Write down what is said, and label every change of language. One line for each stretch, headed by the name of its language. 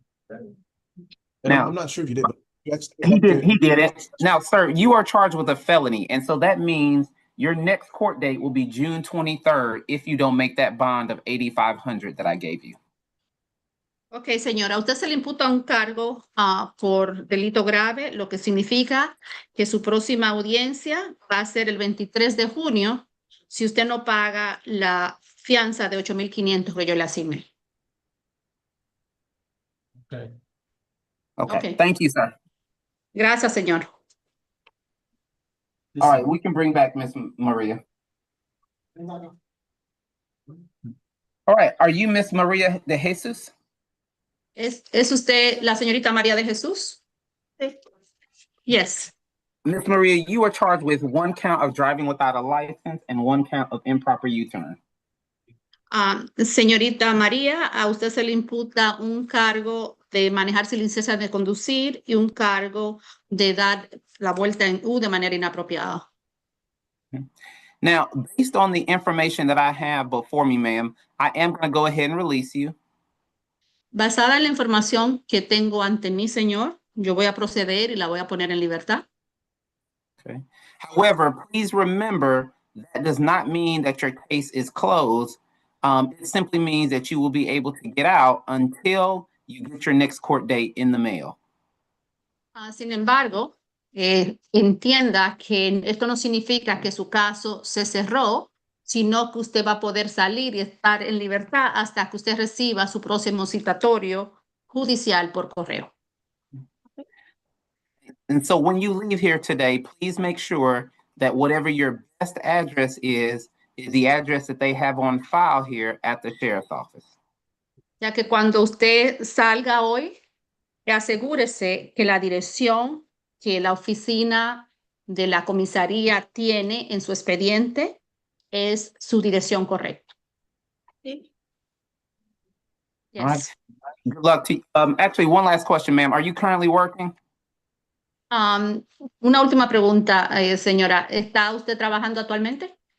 English: And Now- I'm not sure if you did, but He did it. Now, sir, you are charged with a felony. And so that means your next court date will be June 23rd if you don't make that bond of $8,500 that I gave you.
Spanish: Ok, señora, a usted se le imputa un cargo por delito grave, lo que significa que su próxima audiencia va a ser el 23 de junio si usted no paga la fianza de 8,500 que yo le asigné.
English: Okay. Okay. Okay. Thank you, sir.
Spanish: Gracias, señor.
English: All right, we can bring back Miss Maria. All right, are you Miss Maria De Jesus?
Spanish: ¿Es usted la señorita María de Jesús? Sí.
English: Yes. Miss Maria, you are charged with 1 count of driving without a license and 1 count of improper U-turn.
Spanish: Señorita María, a usted se le imputa un cargo de manejar sin licencia de conducir y un cargo de dar la vuelta en U de manera inapropiada.
English: Now, based on the information that I have before me, ma'am, I am going to go ahead and release you.
Spanish: Basada en la información que tengo ante mí, señor, yo voy a proceder y la voy a poner en libertad.
English: Okay. However, please remember that does not mean that your case is closed. It simply means that you will be able to get out until you get your next court date in the mail.
Spanish: Sin embargo, entienda que esto no significa que su caso se cerró, sino que usted va a poder salir y estar en libertad hasta que usted reciba su próximo citatorio judicial por correo.
English: And so when you leave here today, please make sure that whatever your best address is the address that they have on file here at the sheriff's office.
Spanish: Ya que cuando usted salga hoy, asegúrese que la dirección que la oficina de la comisaría tiene en su expediente es su dirección correcta. Sí.
English: All right. Yes. Good luck to you. Actually, one last question, ma'am. Are you currently working?
Spanish: Una última pregunta, señora. ¿Está usted trabajando actualmente?